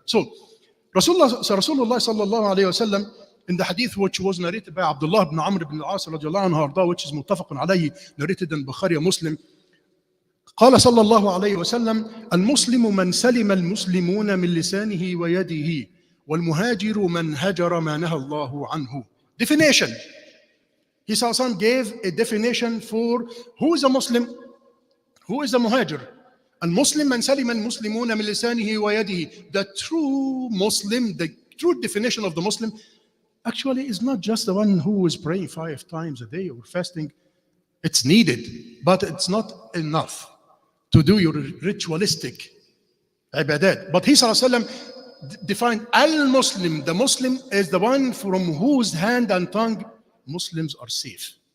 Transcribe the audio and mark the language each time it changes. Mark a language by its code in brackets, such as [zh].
[en] So Rasulullah sallallahu alayhi wa sallam, in the hadith which was narrated by Abdullah ibn Amr ibn al-As radiallahu anhu, which is muttafaqun alayhi, narrated in Bukhari and Muslim, قال صلى الله عليه وسلم: المسلم من سلم المسلمون من لسانه ويده والمهاجر من هجر ما نهى الله عنه. Definition. He gave a definition for who is a Muslim, who is a muhajir. [ar] المسلم من سلم المسلمون من لسانه ويده. [en] The true Muslim, the true definition of the Muslim actually is not just the one who is praying 5 times a day or fasting. It's needed, but it's not enough to do your ritualistic ibadat. But he defined al-Muslim. The Muslim is the one from whose hand and tongue Muslims are safe.